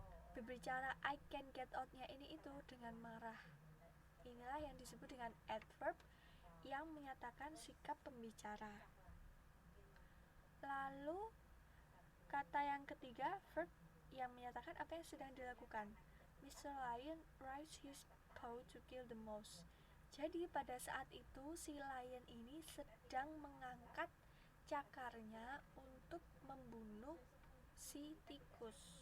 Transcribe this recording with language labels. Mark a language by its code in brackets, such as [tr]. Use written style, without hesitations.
[id] Berbicara [en] I can get out- [id] nya ini itu dengan marah. Inilah yang disebut dengan adverb yang menyatakan sikap pembicara. Lalu kata yang ketiga, verb yang menyatakan apa yang sedang dilakukan. [en] Mr. Lion raised his paw to kill the mouse. [id] Jadi pada saat itu si lion ini sedang mengangkat cakarnya untuk membunuh si tikus.